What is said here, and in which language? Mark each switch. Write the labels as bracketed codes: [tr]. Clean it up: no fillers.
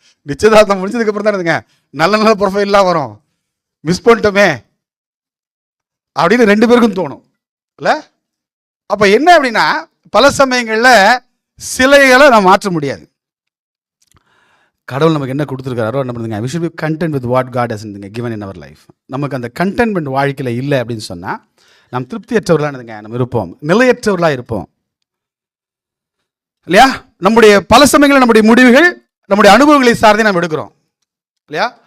[ta] நிச்சயதார்த்தம் முடிஞ்சதுக்கு அப்புறம் தான் என்னதுங்க நல்ல ப்ரொஃபைல்லாம் வரும். மிஸ் பண்ணிட்டோமே அப்படின்னு 2 பேருக்கும் தோணும் இல்ல. அப்ப என்ன அப்படின்னா, பல சமயங்கள்ல சிலைகளை நாம் மாற்ற முடியாது. கடவுள் நமக்கு என்ன கொடுத்துருக்காரோ என்ன பண்ணுங்க, [en] we should be content with what God has given in our life. [ta] நமக்கு அந்த கண்டென்ட்மெண்ட் வாழ்க்கையில் இல்லை அப்படின்னு சொன்னால் நாம் திருப்தியற்றவர்களாக நம்ம இருப்போம், நிலையற்றவர்களாக இருப்போம் இல்லையா? நம்முடைய பல சமயங்களில் நம்முடைய முடிவுகள் நம்முடைய அனுபவங்களை சார்ந்தே நாம் எடுக்கிறோம் இல்லையா?